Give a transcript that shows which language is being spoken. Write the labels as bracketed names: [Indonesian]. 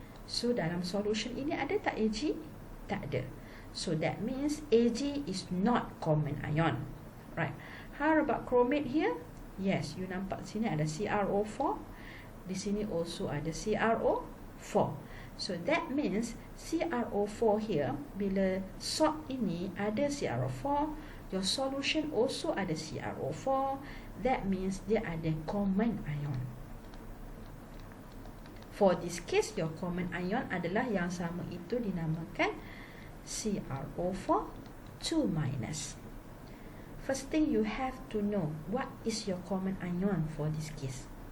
[English] So [Malay] dalam solution ini ada tak Ag? Tak ada. [English] So that means Ag is not common ion, right? How about chromate here? Yes, you [Malay] nampak sini ada CrO4. Di sini [English] also [Malay] ada CrO4. [English] So that means CrO4 here, [Malay] bila [English] salt [Malay] ini ada [English] CrO4, your solution also [Malay] ada [English] CrO4. That means [Malay] dia ada [English] common ion. For this case, your common ion [Malay] adalah yang sama itu dinamakan [English] CrO4 2-. First thing you have to know, what is your common ion for this case?